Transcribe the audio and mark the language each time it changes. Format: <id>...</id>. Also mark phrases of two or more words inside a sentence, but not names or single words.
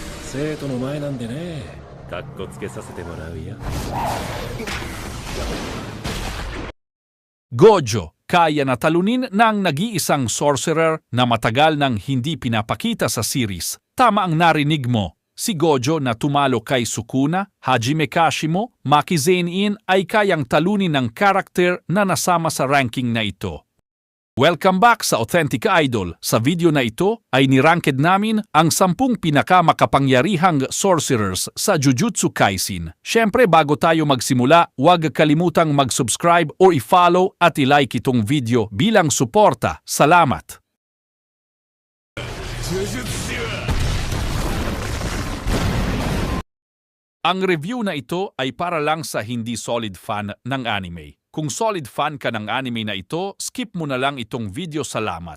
<ja>生徒の前なんでね、かっこつけさせてもらうよ。</ja> <tl>Gojo, kaya na talunin ng nag-iisang sorcerer na matagal nang hindi pinapakita sa series. Tama ang narinig mo. Si Gojo na tumalo kay Sukuna, Hajime Kashimo, Maki Zenin ay kayang talunin ng karakter na nasama sa ranking na ito. Welcome back sa Authentic Idol. Sa video na ito ay niranked namin ang 10 pinakamakapangyarihang sorcerers sa Jujutsu Kaisen. Syempre bago tayo magsimula, huwag kalimutang mag-subscribe o i-follow at i-like itong video bilang suporta. Salamat! Ang review na ito ay para lang sa hindi</tl> <en>solid fan</en> <tl>ng anime. Kung</tl> <en>solid fan</en> <tl>ka ng anime na ito, skip mo na lang itong video, salamat.</tl>